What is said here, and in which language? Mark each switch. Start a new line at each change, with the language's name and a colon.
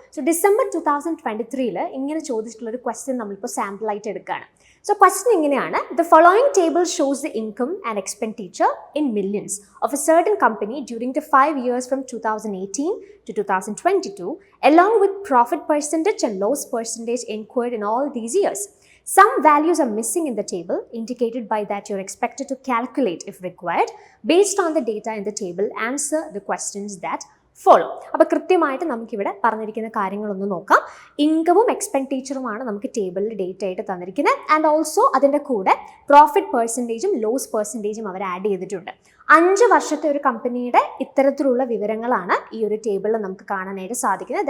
Malayalam: So December 2023 ഇങ്ങനെ ചോദിച്ചിട്ടുള്ളൊരു question നമ്മളിപ്പോൾ സാമ്പിളായിട്ട് എടുക്കുകയാണ്.
English: So question ഇങ്ങനെയാണ്: the following table shows the income and expenditure in millions of a certain company during the 5 years from 2018 to 2022 along with profit percentage and loss percentage incurred in all these years. Some values are missing in the table, indicated by that you're expected to calculate if required. Based on the data in the table, answer the questions that follow.
Malayalam: അപ്പോൾ കൃത്യമായിട്ട് നമുക്കിവിടെ പറഞ്ഞിരിക്കുന്ന കാര്യങ്ങളൊന്ന് നോക്കാം. ഇൻകവും എക്സ്പെൻഡിച്ചറുമാണ് നമുക്ക് ടേബിളിൽ date ആയിട്ട് തന്നിരിക്കുന്നത്. ആൻഡ് ഓൾസോ അതിൻ്റെ കൂടെ പ്രോഫിറ്റ് പെർസെൻറ്റേജും ലോസ് പെർസെൻറ്റേജും അവർ ആഡ് ചെയ്തിട്ടുണ്ട്. 5 വർഷത്തെ ഒരു കമ്പനിയുടെ ഇത്തരത്തിലുള്ള വിവരങ്ങളാണ് ഈ ഒരു ടേബിളിൽ നമുക്ക് കാണാനായിട്ട് സാധിക്കുന്നത്.